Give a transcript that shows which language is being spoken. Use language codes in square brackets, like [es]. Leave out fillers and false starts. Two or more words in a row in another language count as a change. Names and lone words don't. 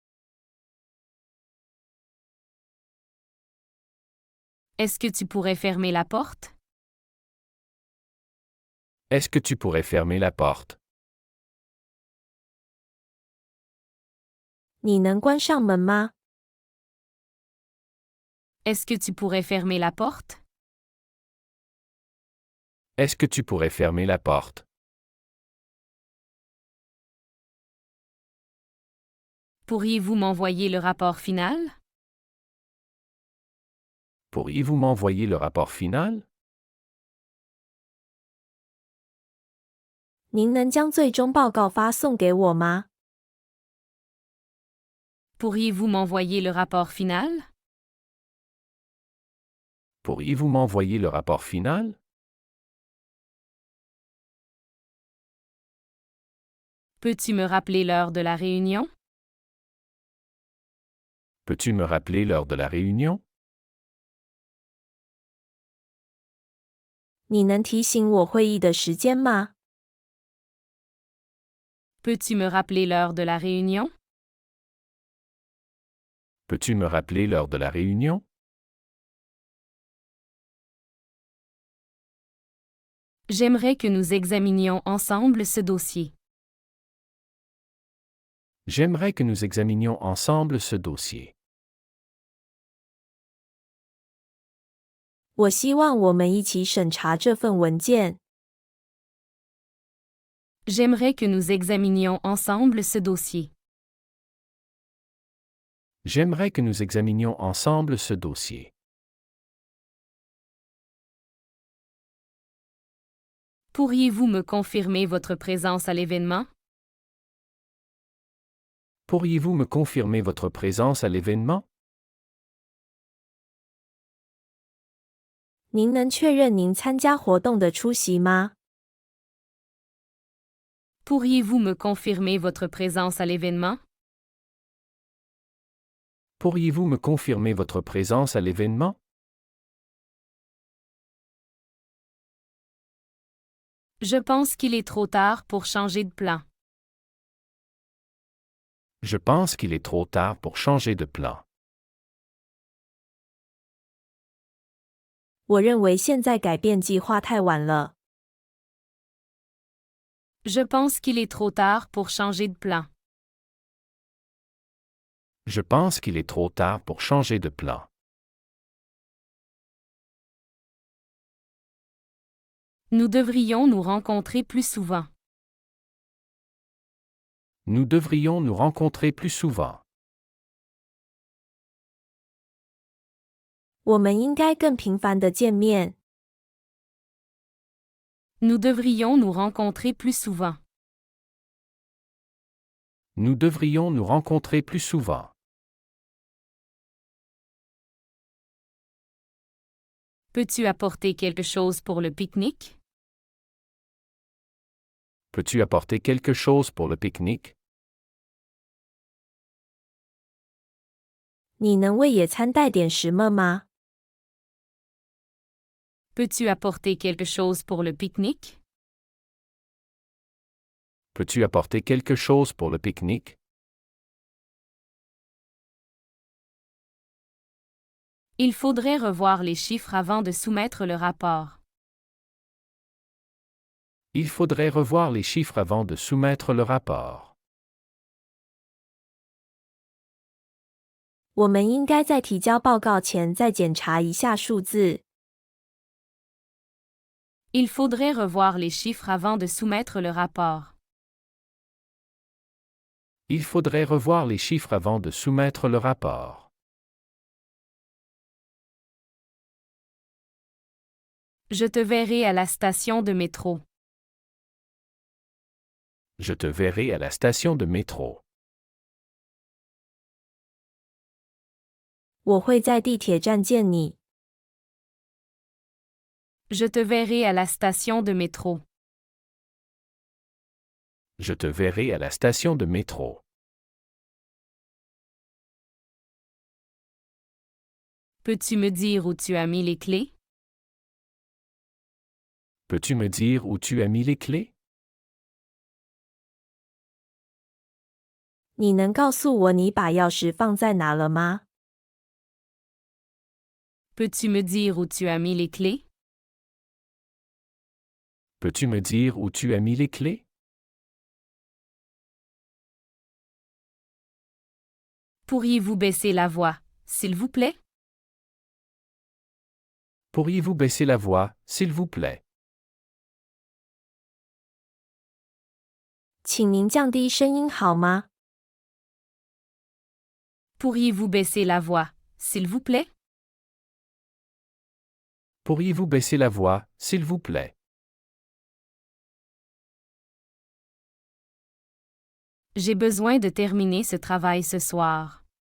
[fr] Est-ce que tu pourrais fermer la porte? Est-ce que tu pourrais fermer la porte? [zh] 你能关上门吗？ [fr] Est-ce que tu pourrais fermer la porte? Est-ce que tu pourrais fermer la porte? Pourriez-vous m'envoyer le rapport final? Pourriez-vous m'envoyer le rapport final? [zh] 您能将最终报告发送给我吗？ [fr] Pourriez-vous m'envoyer le rapport final? Pourriez-vous m'envoyer le rapport final? Peux-tu me rappeler l'heure de la réunion? Peux-tu me rappeler l'heure de la réunion? [zh] 你能提醒我会议的时间吗？ [fr] Peux-tu me rappeler l'heure de la réunion? Peux-tu me rappeler l'heure de la réunion? J'aimerais que nous examinions ensemble ce dossier. J'aimerais que nous examinions ensemble ce dossier. [zh] 我希望我们一起审查这份文件。 [fr] J'aimerais que nous examinions ensemble ce dossier. J'aimerais que nous examinions ensemble ce dossier. Pourriez-vous me confirmer votre présence à l'événement? Pourriez-vous me confirmer votre présence à l'événement? [zh] 您能确认您参加活动的出席吗？ [fr] Pourriez-vous me confirmer votre présence à l'événement? Pourriez-vous me confirmer votre présence à l'événement? Je pense qu'il est trop tard pour changer de plan. Je pense qu'il est trop tard pour changer de plan. [zh] 我认为现在改变计划太晚了。 [fr] Je pense qu'il est trop tard pour changer de plan. Je pense qu'il est trop tard pour changer de plan. Nous devrions nous rencontrer plus souvent. Nous devrions nous rencontrer plus souvent. [zh] 我们应该更频繁地见面。 [fr] Nous devrions nous rencontrer plus souvent. Nous devrions nous rencontrer plus souvent. Peux-tu apporter quelque chose pour le pique-nique? Peux-tu apporter quelque chose pour le pique-nique? [zh] 你能为野餐带点什么吗？ [fr] Peux-tu apporter quelque chose pour le pique-nique? Peux-tu apporter quelque chose pour le pique-nique? Il faudrait revoir les chiffres avant de soumettre le rapport. Il faudrait revoir les chiffres avant de soumettre le rapport. [zh] 我们应该在提交报告前再检查一下数字。 [fr] Il faudrait revoir les chiffres avant de soumettre le rapport. Il faudrait revoir les chiffres avant de soumettre le rapport. Je te verrai à la station de métro. Je te verrai à la station de métro. [zh] 我会在地铁站见你。 [fr] Je te verrai à la station de métro. Je te verrai à la station de métro. Peux-tu me dire où tu as mis les clés? Peux-tu me dire où tu as mis les clés? [zh] 你能告诉我你把钥匙放在哪了吗？ [fr] Peux-tu me dire où tu as mis les clés? Peux-tu me dire où tu as mis les clés? Pourriez-vous baisser la voix, s'il vous plaît? Pourriez-vous baisser la voix, s'il vous plaît? [zh] 请您降低声音好吗？ [fr] Pourriez-vous baisser la voix, s'il vous plaît? Pourriez-vous baisser la voix, s'il vous plaît? J'ai besoin de terminer ce travail ce soir.